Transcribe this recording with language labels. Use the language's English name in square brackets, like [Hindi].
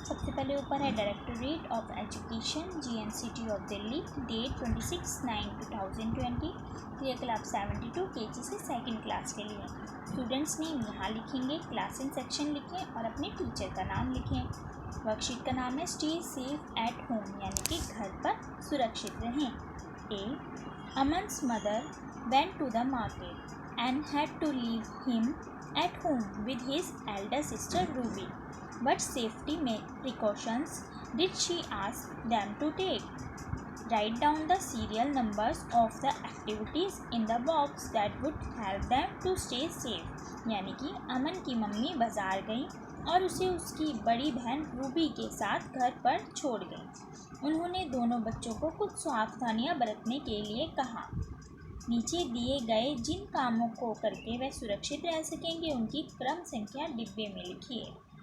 [Hindi] सबसे पहले ऊपर है directorate of education GNCT of Delhi, date 26/9/2020। तो ये क्लास 72 KG से सेकंड क्लास के लिए। स्टूडेंट्स नेम यहाँ लिखेंगे, क्लास एंड सेक्शन लिखें और अपने टीचर का नाम लिखें। वर्कशीट का नाम है स्टे सेफ एट होम, यानी कि घर पर सुरक्षित रहें। [English] Aman's mother went to the market and had to leave him at home with his elder sister Ruby. What safety precautions did she ask them to take? Write down the serial numbers of the activities in the box that would help them to stay safe. [Hindi] यानी कि अमन की mummy बाज़ार गई और उसे उसकी बड़ी बहन रूबी के साथ घर पर छोड़ गई। उन्होंने दोनों बच्चों को कुछ सावधानियां बरतने के लिए कहा। नीचे दिए गए जिन कामों को करके वह सुरक्षित रह सकेंगे उनकी क्रम संख्या डिब्बे में लिखिए।